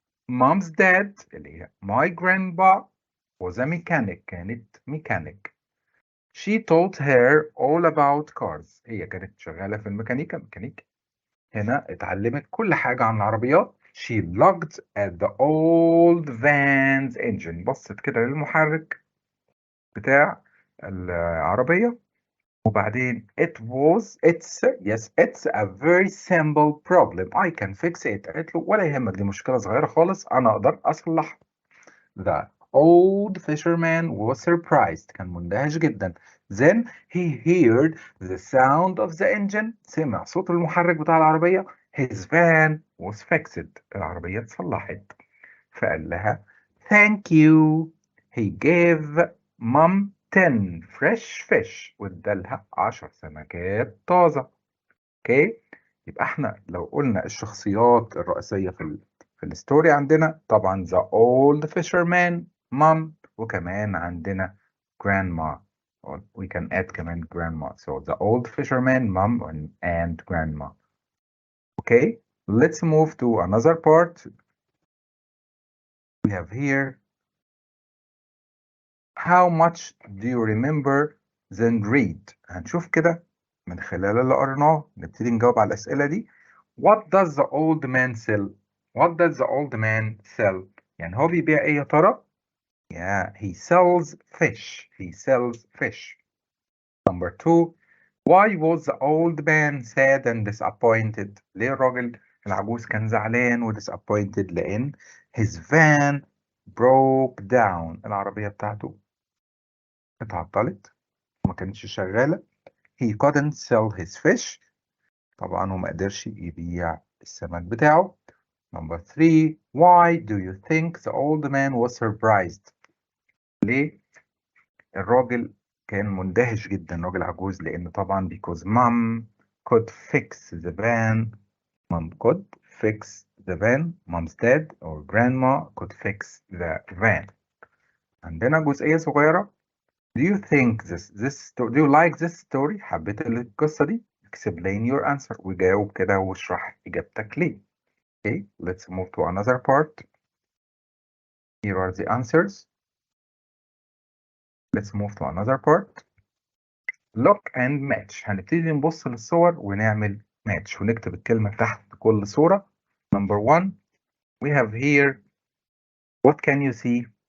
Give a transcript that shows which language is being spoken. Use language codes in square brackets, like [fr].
[en] Mom's dad [ar] اللي هي [en] my grandpa was a mechanic. [ar] كانت ميكانيك. [en] She taught her all about cars. [ar] هي كانت شغالة في الميكانيكا ميكانيك. هنا اتعلمت كل حاجة عن العربيات. [en] She looked at the old van's engine. [ar] بصت كده للمحرك بتاع العربية وبعدين [en] it's a very simple problem. I can fix it. [ar] قالت له ولا يهمك دي مشكلة صغيرة خالص أنا أقدر أصلحها. [en] The old fisherman was surprised. [ar] كان مندهش جدا. [en] Then he heard the sound of the engine. [ar] سمع صوت المحرك بتاع العربية. [en] His van was fixed. [ar] العربية اتصلحت. فقال لها [en] thank you. He gave mom 10 fresh fish [ar] وادالها 10 سمكات طازة. اوكي يبقى احنا لو قلنا الشخصيات الرئيسية في الستوري عندنا طبعا [en] the old fisherman mom [ar] وكمان عندنا grandma. [en] We can add كمان grandma. So the old fisherman mom and grandma. Okay, let's move to another part. We have here how much do you remember then read. [ar] هنشوف كده من خلال اللي قرناه نبتدي نجاوب على الأسئلة دي. [en] What does the old man sell? What does the old man sell? [ar] يعني هو بيبيع ايه يا ترى؟ [en] Yeah, he sells fish. He sells fish. Number 2. Why was the old man sad and disappointed? [ar] ليه الراجل العجوز كان زعلان و disappointed؟ لأن [en] his van broke down. [ar] العربية بتاعته اتعطلت وما كانتش شغالة. [en] He couldn't sell his fish. [ar] طبعا هو ما قدرش يبيع السمك بتاعه. [en] Number 3. Why do you think the old man was surprised? [ar] ليه الراجل كان مندهش جدا راجل عجوز؟ لأن طبعا [en] because mom could fix the van. Mom could fix the van. Mom's dad or grandma could fix the van. [ar] عندنا جزئية صغيرة. [en] Do you think do you like this story? [ar] حبيت القصة دي؟ [en] Explain your answer. [ar] وجاوب كده واشرح إجابتك ليه. [en] Okay, let's move to another part. Here are the answers. Let's move to another part. Look and match. [ar] هنبتدي نبص للصور ونعمل match ونكتب الكلمة تحت كل صورة. [en] Number 1, we have here, what can you see?